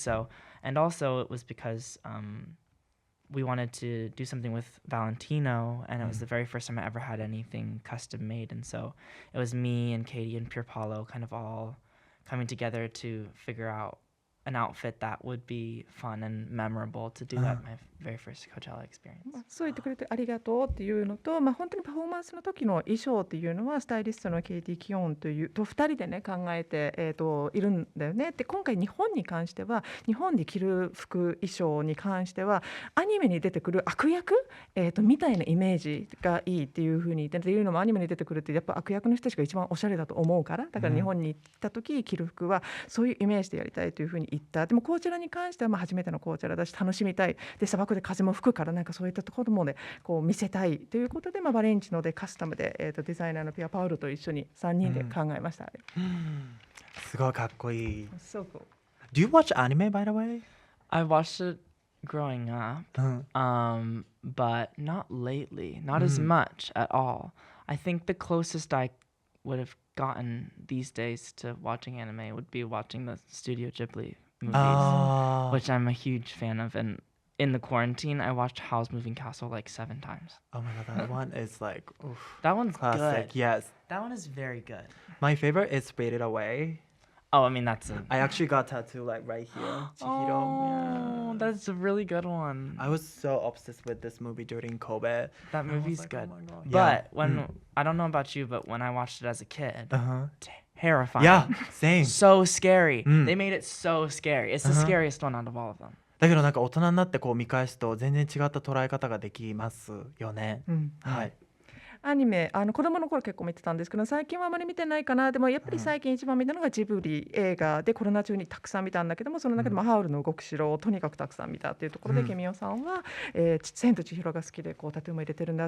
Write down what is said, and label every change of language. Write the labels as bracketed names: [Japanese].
[English] So, and also it was because we wanted to do something with Valentino and it was the very first time I ever had anything custom made. And so it was me and Katie and Pier Paolo kind of all coming together to figure out an outfit that would be fun and memorable to do that my very first Coachella experience. [Japanese] そう言ってくれてありがとうっていうのと、本当にパフォーマンスの時の衣装っていうのはスタイリストのケイティ・キヨンと2人でね考えて、いるんだよね。で今回日本に関しては日本で着る服衣装に関してはアニメに出てくる悪役、みたいなイメージがいいっていう風に言ってっていうのもアニメに出てくるってやっぱ悪役の人たちが一番おしゃれだと思うから、だから日本に行った時着る服はそういうイメージでやりたいという風に行った。でもコーチェラに関しては初めてのコーチェラだし楽しみたい。で砂漠で風も吹くからなんかそういったところもねこう見せたいということで、バレンチノでカスタムで、デザイナーのピアパウロと一緒に3人で考えました。すごいかっこいい。 [English] So cool. Do you watch anime, by the way? I watched it growing up, but not lately, not as much at all. I think the closest I would have gotten these days to watching anime would be watching the Studio Ghibli movies, which I'm a huge fan of. And in the quarantine, I watched Howl's Moving Castle like 7 times. Oh my god, that one is like That one's classic. good. Yes. That one is very good. My favorite is Spirited Away. Oh, I mean, that's I actually got tattoo like right here. Chihiro. Oh, that's a really good one. I was so obsessed with this movie during COVID. That movie's like, good. oh my God. But when I don't know about you, but when I watched it as a kid, terrifying. Yeah, same. So scary. They made it so scary. It's the scariest one out of all of them. [Japanese] だけどなんか大人になってこう見返すと全然違った捉え方ができますよね。はい。アニメ子供の頃結構見てたんですけど最近はあまり見てないかな。でもやっぱり最近一番見たのがジブリ映画でコロナ中にたくさん見たんだけどもその中でもハウルの動く城をとにかくたくさん見たっていうところで、ケミオさんは、千と千尋が好きでこうタトゥーも入れてるんだ。